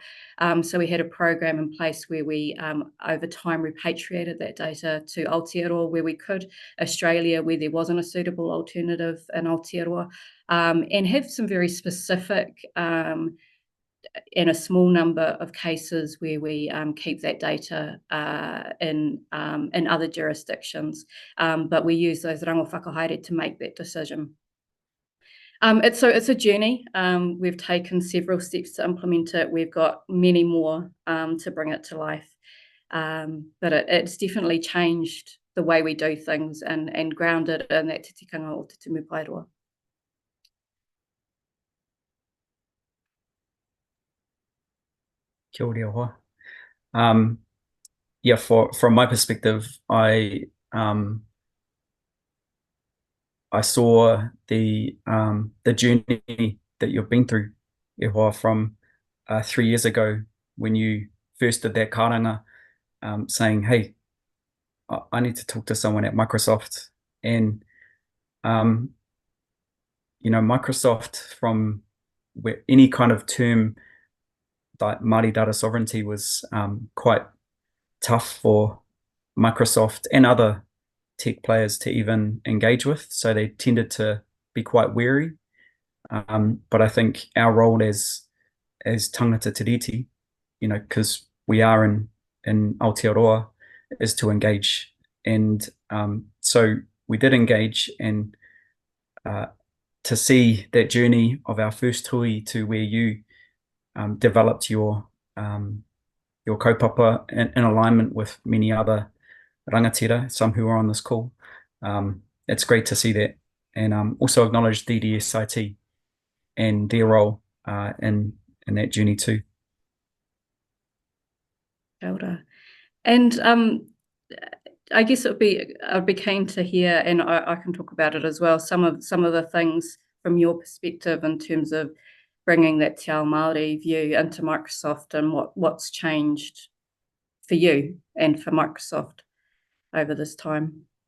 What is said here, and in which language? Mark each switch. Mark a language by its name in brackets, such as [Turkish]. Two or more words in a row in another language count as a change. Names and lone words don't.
[English] So we had a program in place where we, over time, repatriated that data to Aotearoa where we could, Australia where there wasn't a suitable alternative in Aotearoa, and have some very specific in a small number of cases where we keep that data in other jurisdictions, but we use those [Māori] rango whakahaere [English] to make that decision. It's a journey. We've taken several steps to implement it. We've got many more to bring it to life, but it's definitely changed the way we do things and grounded in that [Māori] te tikanga o Te Tumu Paeroa. Kia ora hoa. [English] Yeah, from my perspective, I saw the journey that you've been through, [Māori] e hoa, [English] from 3 years ago when you first did that karanga, saying, "Hey, I need to talk to someone at Microsoft," and you know, Microsoft, from where any kind of term like Māori Data Sovereignty was quite tough for Microsoft and other tech players to even engage with, so they tended to be quite wary. But I think our role as [Māori] tangata tiriti, [English] you know, because we are in Aotearoa, is to engage, and so we did engage, and to see that journey of our first hui to where you developed your kaupapa in alignment with many other rangatira, some who are on this call. It's great to see that, and also acknowledge DDSIT and their role in that journey too. [Māori] Kia ora. [English] And I guess I'd be keen to hear, and I can talk about it as well, some of the things from your perspective in terms of bringing that [Māori] Te Ao Māori [English] view into Microsoft, and what's changed for you and for Microsoft over this time.